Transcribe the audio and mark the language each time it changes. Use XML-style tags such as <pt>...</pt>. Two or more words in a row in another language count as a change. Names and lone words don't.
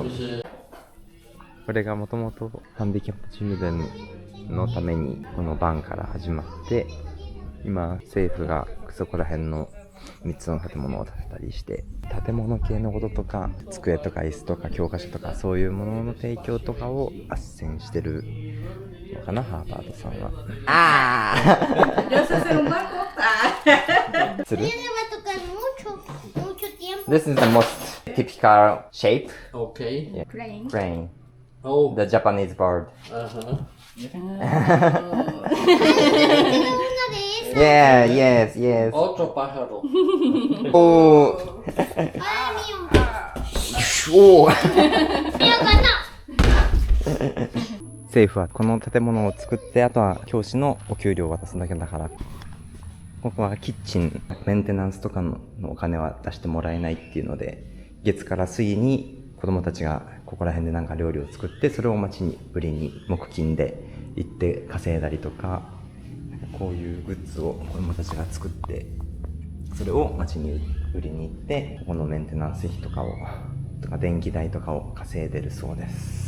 <ja>これがもともとハンディキャップチルドレンのためにこのバンから始まって、今政府がそこら辺の3つの建物を建てたりして、建物系のこととか机とか椅子とか教科書とかそういうものの提供とかを斡旋してるのかな、ハーバードさんは。</ja> <en>ああする This is the most typical shape. Okay. Yeah. Crane. Crane. Oh. The Japanese bird. Uh-huh. Yeah, yes, yes.</en> <es>Otro pájaro. Oh. Oh.</es> <ja>政府はこの建物を作って、あとは教師のお給料を渡すだけだから、ここはキッチン、メンテナンスとかのお金は出してもらえないっていうので、月から水に子供たちがここら辺でなんか料理を作って、それを町に売りに木金で行って稼いだりとか、こういうグッズを子供たちが作って、それを町に売りに行って、ここのメンテナンス費とか電気代とかを稼いでるそうです。</ja>